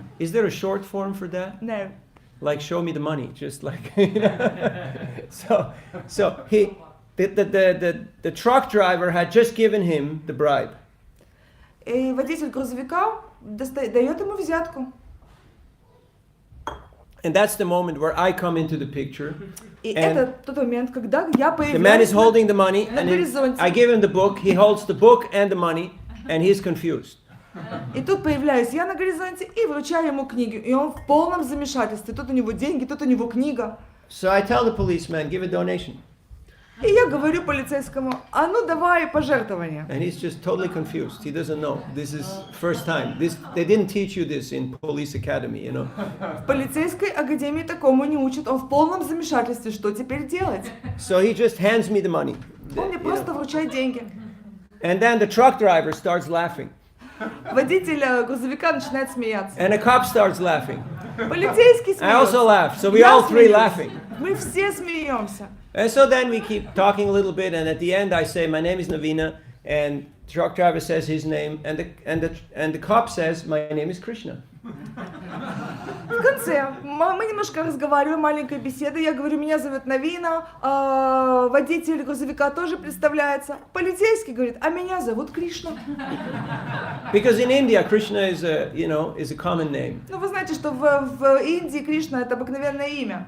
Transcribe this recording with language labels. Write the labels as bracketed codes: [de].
[en] Is there a short form for that? No. Like show me the money, just like so he the truck driver had just given him the bribe. [ru] И водитель грузовика дает ему взятку. [en] And that's the moment where I come into the picture. [ru] И это тот момент, когда я появляюсь. [en] The man is holding the money, and I give him the book. He holds the book and the money, and he's confused. [ru] И тут появляюсь я на горизонте и вручаю ему книгу, и он в полном замешательстве. Тут у него деньги, тут у него книга. [en] So I tell the policeman, give a donation. [ru] И я говорю полицейскому, а ну давай пожертвование. [en] And he's just totally confused. He doesn't know. This is first time. They didn't teach you this in police academy, you know. [ru] В полицейской академии такому не учат. Он в полном замешательстве, что теперь делать? [en] So he just hands me the money. [ru] Он мне просто вручает деньги. [en] And then the truck driver starts laughing. [ru] Водитель грузовика начинает смеяться. [en] And a cop starts laughing. [ru] Полицейский смеется. [en] I also laugh. So we all three laughing. [ru] Мы все смеемся. [en] And so then we keep talking a little bit, and at the end I say, my name is Navina, and the truck driver says his name, and the cop says, my name is Krishna. [ru] В конце мы немножко разговариваем, маленькая беседа. Я говорю, меня зовут Навина, водитель грузовика тоже представляется. Полицейский говорит, а меня зовут Кришна. [en] Because in India, Krishna is a common name. [ru] Ну вы знаете, что в Индии Кришна это обыкновенное имя.